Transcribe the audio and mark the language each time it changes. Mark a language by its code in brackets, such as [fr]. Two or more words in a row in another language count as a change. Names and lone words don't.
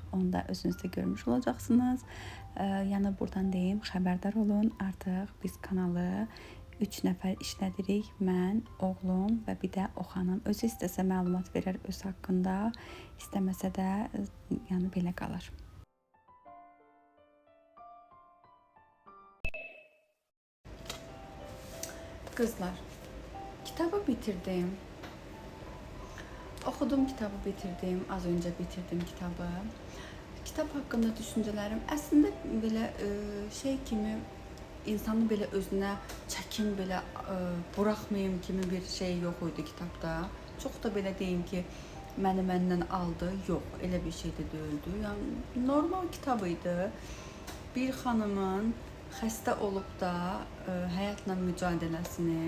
[az] Onu da özünüz də görmüş olacaqsınız. Yəni buradan deyim, xəbərdar olun. Artıq biz kanalı 3 nəfər işlədirik. Mən, oğlum və bir də o xanım. Özü istəsə məlumat verər öz haqqında, istəməsə də yəni belə qalır. [tr] Kızlar, kitabı bitirdim. Okudum kitabı bitirdim. Az önce bitirdim kitabı. Kitap hakkında düşüncelerim aslında böyle [az] şey kimi insanı belə özünə çəkin belə buraxmayım kimi bir şey yox idi kitabda. Çox da belə deyim ki, məni məndən aldı. Yox, elə bir şey də deyildi. Yəni normal kitab idi. Bir xanımın xəstə olub da həyatla mücadeləsini.